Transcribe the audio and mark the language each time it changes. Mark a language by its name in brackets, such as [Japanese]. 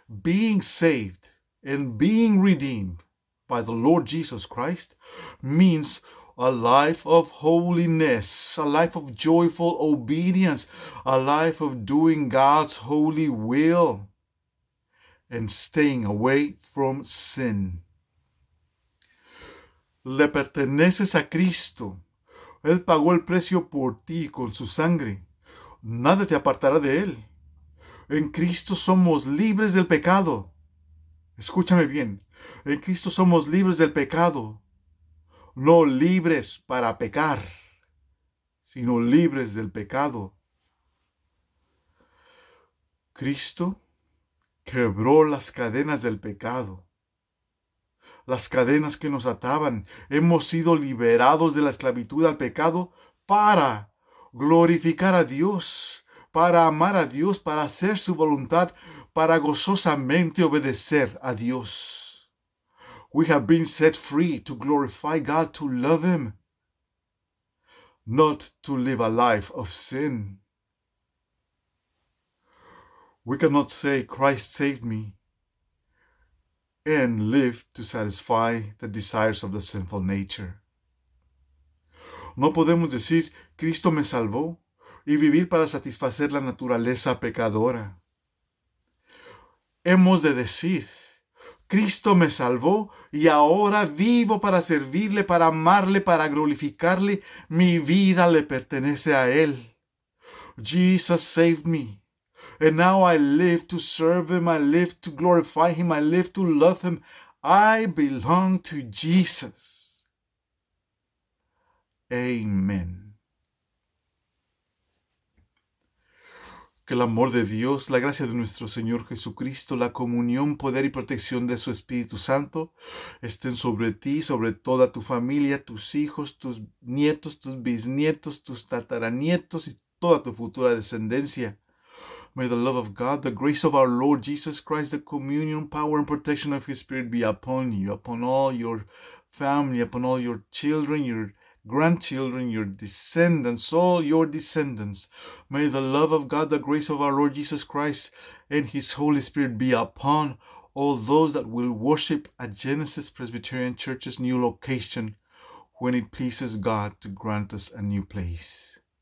[English] Being saved and being redeemed by the Lord Jesus Christ means a life of holiness, a life of joyful obedience, a life of doing God's holy will and staying away from sin. [Spanish] Le perteneces a Cristo. Él pagó el precio por ti con su sangre. Nada te apartará de Él. En Cristo somos libres del pecado. Escúchame bien. En Cristo somos libres del pecado. No libres para pecar, sino libres del pecado. Cristo quebró las cadenas del pecado. Las cadenas que nos ataban. Hemos sido liberados de la esclavitud al pecado para glorificar a Dios, para amar a Dios, para hacer su voluntad, para gozosamente obedecer a Dios. [English] We have been set free to glorify God, to love Him, not to live a life of sin. We cannot say, Christ saved me, and live to satisfy the desires of the sinful nature. [Spanish] No podemos decir, Cristo me salvó, y vivir para satisfacer la naturaleza pecadora. Hemos de decir, Cristo me salvó y ahora vivo para servirle, para amarle, para glorificarle. Mi vida le pertenece a Él. [English] Jesus saved me. And now I live to serve Him. I live to glorify Him. I live to love Him. I belong to Jesus. Amen. [Spanish] Que el amor de Dios, la gracia de nuestro Señor Jesucristo, la comunión, poder y protección de su Espíritu Santo estén sobre ti, sobre toda tu familia, tus hijos, tus nietos, tus bisnietos, tus tataranietos y toda tu futura descendencia. [English] May the love of God, the grace of our Lord Jesus Christ, the communion, power, and protection of His Spirit be upon you, upon all your family, upon all your children, your grandchildren, your descendants, all your descendants. May the love of God, the grace of our Lord Jesus Christ, and His Holy Spirit be upon all those that will worship at Genesis Presbyterian Church's new location when it pleases God to grant us a new place.